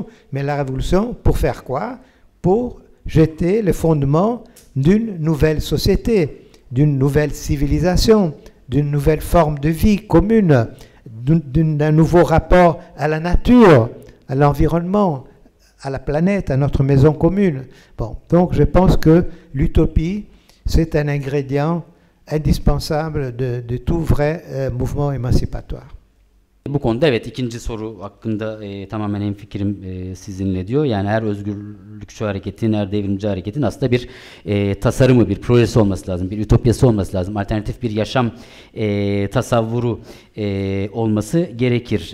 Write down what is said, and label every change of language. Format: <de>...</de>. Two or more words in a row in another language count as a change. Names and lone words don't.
<fr>Mais la révolution, pour faire quoi? Pour jeter les fondements d'une nouvelle société, d'une nouvelle civilisation, d'une nouvelle forme de vie commune, d'un nouveau rapport à la nature, à l'environnement, à la planète, à notre maison commune. Bon, donc je pense que l'utopie, c'est un ingrédient indispensable de tout vrai mouvement émancipatoire.</fr> <tr>Bu konuda evet, ikinci soru hakkında tamamen hemfikirim sizinle diyor. Yani her özgürlükçü hareketin, her devrimci hareketin aslında bir tasarımı, bir projesi olması lazım, bir ütopyası olması lazım. Alternatif bir yaşam tasavvuru olması gerekir.</tr>